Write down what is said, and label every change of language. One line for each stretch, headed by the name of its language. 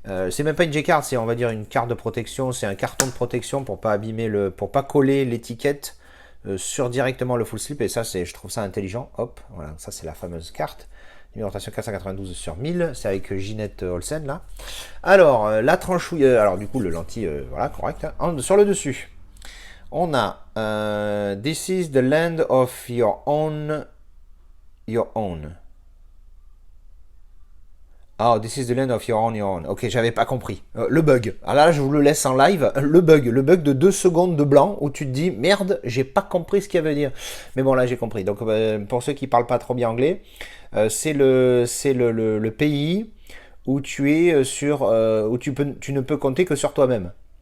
French: C'est même pas une J-card, c'est on va dire une carte de protection. C'est un carton de protection pour pas abîmer pour pas coller l'étiquette sur directement le full slip. Et ça, je trouve ça intelligent. Hop, voilà, ça c'est la fameuse carte. Numérotation 492 sur 1000, c'est avec Ginette Olsen là. Alors, la tranchouille, alors du coup le lentille, voilà, correct. Sur le dessus, on a
English: This is the land of your own. Oh, this is the land of your own.
French: Ok, j'avais pas compris. Le bug. Alors là, je vous le laisse en live. Le bug de 2 secondes de blanc où tu te dis merde, j'ai pas compris ce qu'il veut dire. Mais bon, là, j'ai compris. Donc, pour ceux qui parlent pas trop bien anglais, c'est le pays où tu es où tu ne peux compter que sur toi-même.